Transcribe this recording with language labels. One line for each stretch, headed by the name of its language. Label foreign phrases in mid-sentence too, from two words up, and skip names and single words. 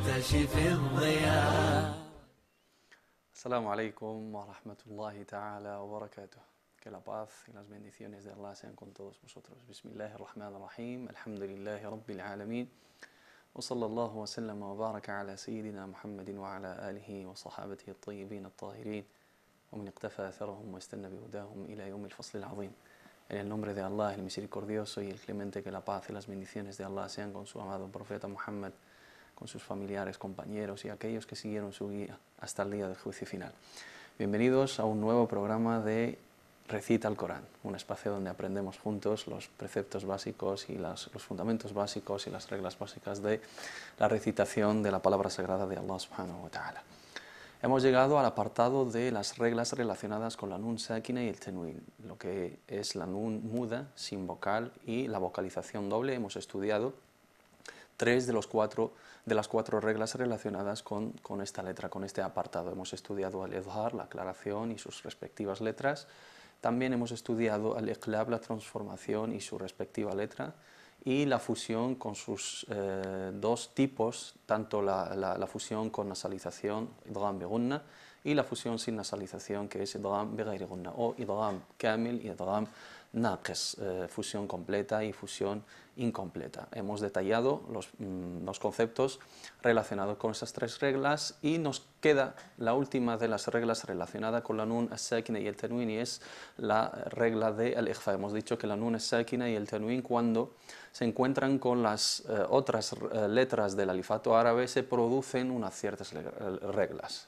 Arabic: كاشف الضياء. السلام عليكم ورحمة الله تعالى وبركاته.
Spanish: Que la paz y las bendiciones de Allah sean con todos vosotros.
Arabic: بسم الله الرحمن الرحيم. الحمد لله رب العالمين. وصلى الله وسلم وبارك على سيدنا محمد وعلى آله وصحابته الطيبين الطاهرين. ومن اقتفى أثرهم واستن بهداهم إلى يوم الفصل العظيم.
Spanish: En el nombre de Allah, el misericordioso y el clemente, que la paz y las bendiciones de Allah sean con su amado profeta Muhammad, con sus familiares, compañeros y aquellos que siguieron su guía hasta el día del juicio final. Bienvenidos a un nuevo programa de Recita el Corán, un espacio donde aprendemos juntos los preceptos básicos y los fundamentos básicos y las reglas básicas de la recitación de la palabra sagrada de Allah
Arabic: سبحانه وتعالى.
Spanish: Hemos llegado al apartado de las reglas relacionadas con la
Arabic: نون ساكنة
Spanish: y el tenwin, lo que es la nun muda, sin vocal, y la vocalización doble. Hemos estudiado tres de las cuatro reglas relacionadas con esta letra, con este apartado. Hemos estudiado el idhar, la aclaración y sus respectivas letras. También hemos estudiado el iqlab, la transformación y su respectiva letra, y la fusión con sus dos tipos, tanto la fusión con nasalización,
Arabic: إدغام بغنة,
Spanish: y la fusión sin nasalización, que es
Arabic: إدغام بغير غنة,
Spanish: o
Arabic: إدغام كامل
Spanish: y
Arabic: إدغام ناقص,
Spanish: fusión completa y fusión incompleta. Hemos detallado los conceptos relacionados con esas tres reglas, y nos queda la última de las reglas relacionada con la
Arabic: النون الساكنة
Spanish: y el tenwin, y es la regla de al-ikhfa. Hemos dicho que la
Arabic: النون الساكنة
Spanish: y el tenwin, cuando se encuentran con las otras letras del alifato árabe, se producen unas ciertas reglas.